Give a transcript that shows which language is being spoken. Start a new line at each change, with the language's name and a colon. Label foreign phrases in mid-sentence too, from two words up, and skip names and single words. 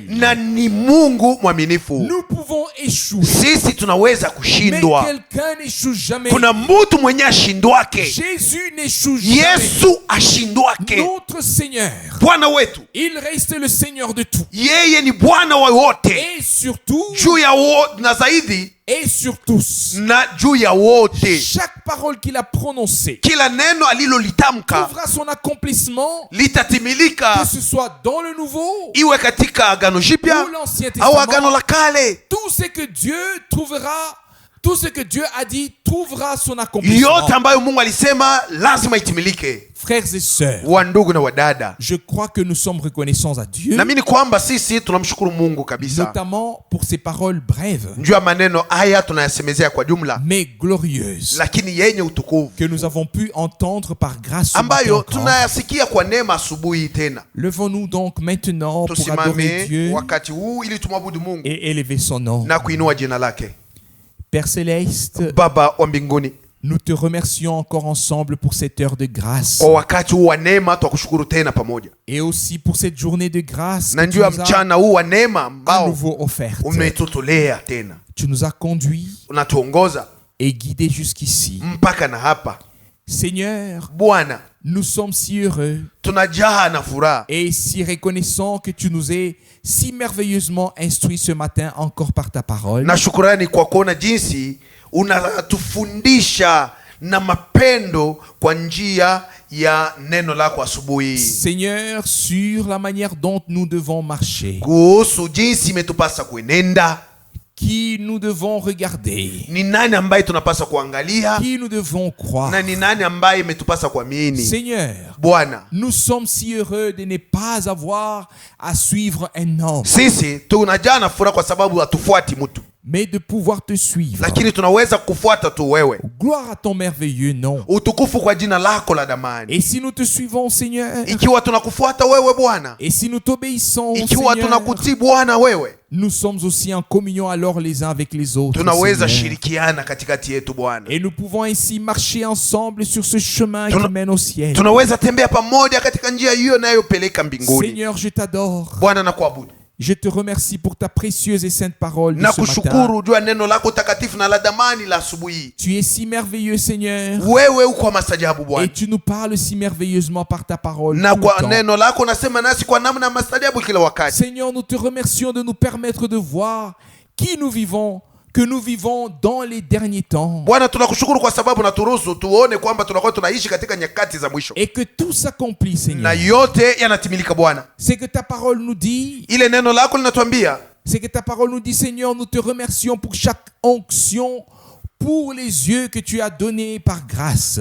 Swahili: na ni Mungu mwaminifu.
French: Nous pouvons échouer.
Swahili: Sisi tunaweza
French: Mais
Swahili: kushindwa.
French: quelqu'un n'échoue jamais.
Swahili: Kuna mtu mwenye ashindwake.
French: Jésus n'échoue jamais.
Swahili: Yesu ashindwake.
French: Notre Seigneur,
Swahili: Bwana wetu,
French: il reste le Seigneur de tout.
Swahili: yeye ni Bwana wa wote,
French: Et surtout,
Swahili: juu ya na zaidi
French: et sur tous,
Swahili: na juu ya wote.
French: chaque parole qu'il a prononcée
Swahili: Kila neno alilolitamka
French: trouvera son accomplissement,
Swahili: litatimilika,
French: que ce soit dans le Nouveau
Swahili: iwe katika Agano Jipya
French: ou l'Ancien
Swahili: au Agano
French: Testament.
Swahili: la Kale.
French: Tout ce que Dieu trouvera, tout ce que Dieu a dit trouvera son
Swahili: Yote
French: accomplissement.
Swahili: ambayo Mungu alisema lazima itimilike.
French: Frères et sœurs,
Swahili: Wa ndugu na wadada,
French: je crois que nous sommes reconnaissants à Dieu,
Swahili: naamini kwamba sisi tunamshukuru Mungu kabisa
French: notamment pour ces paroles brèves
Swahili: juu ya maneno haya tunayasemezea kwa jumla,
French: mais glorieuses
Swahili: lakini yenye utukufu
French: que nous avons pu entendre par grâce ce matin
Swahili: ambayo
French: encore.
Swahili: tunayasikia kwa neema asubuhi tena.
French: Levons-nous donc maintenant pour adorer
Swahili: Tusimame
French: Dieu
Swahili: wakati huu ili tumwabudu Mungu
French: et élever son nom.
Swahili: na kuinua jina lake.
French: Père Céleste,
Swahili: Baba wa mbinguni,
French: nous te remercions encore ensemble pour cette heure de grâce
Swahili: kwa wakati huu wa neema twakushukuru tena pamoja,
French: et aussi pour cette journée de grâce
Swahili: na
French: que tu
Swahili: juu ya
French: nous as
Swahili: mchana huu wa neema
French: à
Swahili: ambao
French: nouveau offerte.
Swahili: umetutolea tena.
French: Tu nous as conduits
Swahili: Unatuongoza
French: et guidés jusqu'ici.
Swahili: mpaka na hapa.
French: Seigneur,
Swahili: Bwana,
French: nous sommes si heureux
Swahili: tunajaa na furaha
French: et si reconnaissants que tu nous aies si merveilleusement instruits ce matin encore par ta parole.
Swahili: na shukurani kwa kuona jinsi unatufundisha na mapendo kwa njia ya neno lako asubuhi,
French: Seigneur, sur la manière dont nous devons marcher,
Swahili: kuhusu jinsi imetupasa kuenenda,
French: qui nous devons regarder,
Swahili: ni nani ambaye tunapasa kuangalia
French: qui nous devons croire.
Swahili: na ni nani ambaye imetupasa kuamini.
French: Seigneur,
Swahili: Bwana,
French: nous sommes si heureux de ne pas avoir à suivre un homme,
Swahili: sisi tunajaa na furaha kwa sababu hatufuati mtu,
French: mais de pouvoir te suivre.
Swahili: lakini tunaweza kufuata tu wewe.
French: Gloire à ton merveilleux nom.
Swahili: Utukufu kwa jina lako la damani.
French: Et si nous te suivons, Seigneur,
Swahili: Ikiwa tunakufuata wewe Bwana,
French: et si nous t'obéissons,
Swahili: ikiwa
French: Seigneur,
Swahili: tunakutii Bwana wewe,
French: nous sommes aussi en communion alors les uns avec les autres,
Swahili: tunaweza
French: Seigneur.
Swahili: shirikiana katikati yetu Bwana,
French: Et nous pouvons ainsi marcher ensemble sur ce chemin qui mène au ciel.
Swahili: tunaweza tembea pamoja katika njia hiyo inayopeleka mbinguni.
French: Seigneur, je t'adore.
Swahili: Bwana nakuabudu,
French: Je te remercie pour ta précieuse et sainte parole de
Swahili: na
French: ce matin.
Swahili: kushukuru juu ya neno lako takatifu na la damani la asubuhi.
French: Tu es si merveilleux, Seigneur.
Swahili: Wewe uko mastajabu
French: Et
Swahili: Bwana,
French: tu nous parles si merveilleusement par ta parole.
Swahili: na
French: tout le
Swahili: kwa
French: temps.
Swahili: neno lako nasema nasi kwa namna mastajabu kila wakati.
French: Seigneur, nous te remercions de nous permettre de voir qui nous vivons, que nous vivons dans les derniers temps.
Swahili: Bwana, tunakushukuru kwa sababu naturuhusu tuone kwamba tunakuwa tunaishi katika nyakati za mwisho,
French: Et que tout s'accomplit,
Swahili: na
French: Seigneur.
Swahili: yote yanatimilika Bwana.
French: C'est que ta parole nous dit,
Swahili: Ile neno lako linatuambia,
French: c'est que ta parole nous dit, Seigneur, nous te remercions pour chaque onction, pour les yeux que tu as donnés par grâce.